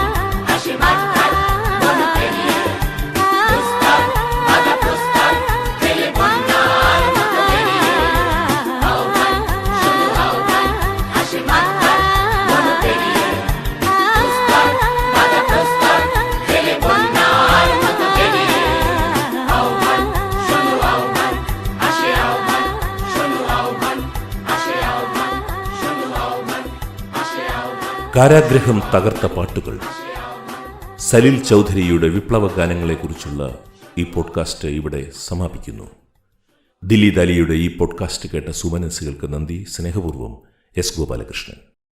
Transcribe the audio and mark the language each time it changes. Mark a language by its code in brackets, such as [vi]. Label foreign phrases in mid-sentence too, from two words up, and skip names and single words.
[bn] আসে মাঠঘাট বন পেরিয়ে দুস্তর বাধা প্রস্তর ফেলে বন্যার মতো বেরিয়ে আহ্বান শোনো আহ্বান আসে মাঠঘাট বন পেরিয়ে দুস্তর বাধা প্রস্তর ফেলে বন্যার মতো বেরিয়ে আহ্বান শোনো আহ্বান আসে আহ্বান শোনো আহ্বান আসে আহ্বান শোনো আহ্বান আসে ആഹ്വാൻ [ml] കാരാഗ്രഹം തകർത്ത പാട്ടുകൾ. സലിൽ ചൗധരിയുടെ വിപ്ലവ ഗാനങ്ങളെക്കുറിച്ചുള്ള ഈ പോഡ്കാസ്റ്റ് ഇവിടെ സമാപിക്കുന്നു. ദില്ലി ദാലിയുടെ ഈ പോഡ്കാസ്റ്റ് കേട്ട സുമനസ്സുകൾക്ക് നന്ദി. സ്നേഹപൂർവ്വം എസ് ഗോപാലകൃഷ്ണൻ.